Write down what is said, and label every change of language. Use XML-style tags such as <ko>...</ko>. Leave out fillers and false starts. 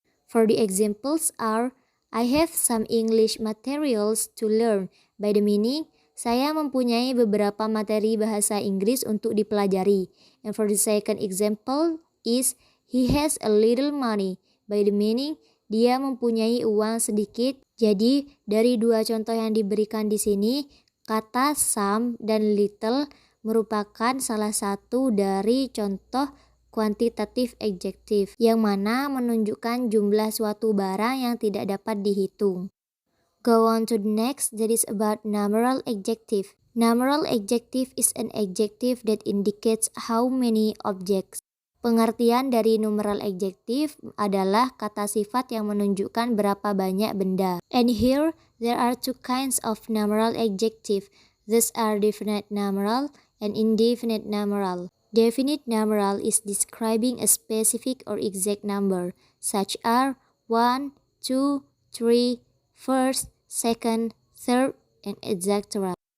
<en>For the examples are, I have some English materials to learn. By the meaning,</en> <id>saya mempunyai beberapa materi bahasa Inggris untuk dipelajari.</id> <en>And for the second example is, he has a little money. By the meaning,</en> <id>dia mempunyai uang sedikit. Jadi, dari dua contoh yang diberikan di sini, kata some dan little merupakan salah satu dari contoh quantitative adjective, yang mana menunjukkan jumlah suatu barang yang tidak dapat dihitung.</id> <en>Go on to the next, that is about numeral adjective. Numeral adjective is an adjective that indicates how many objects.</en> <id>Pengertian dari numeral adjective adalah kata sifat yang menunjukkan berapa banyak benda.</id> <en>And here, there are two kinds of numeral adjective. These are definite numeral and indefinite numeral. Definite numeral is describing a specific or exact number, such as 1, 2, 3, first, second, third, and etc.</en>